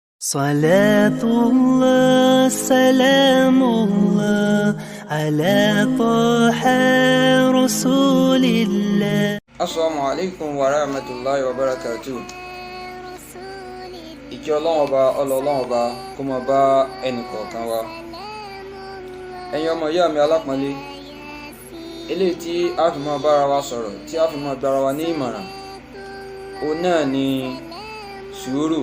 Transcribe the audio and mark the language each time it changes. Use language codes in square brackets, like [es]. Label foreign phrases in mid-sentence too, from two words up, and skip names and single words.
[ar] صلاة الله سلام الله على طه رسول الله. السلام عليكم ورحمة الله وبركاته. [yo] Ìkẹ́ Ọlọ́run ọba ọlọ́run ọba kó máa bá ẹnìkọ̀ọ̀kan wa. Ẹ̀yin ọmọ ìyá mi alápọ̀nlé, eléyìí tí a fi máa bára wa sọ̀rọ̀, tí a fi máa gbára wa ní ìmọ̀ràn, òun náà ni sùúrù.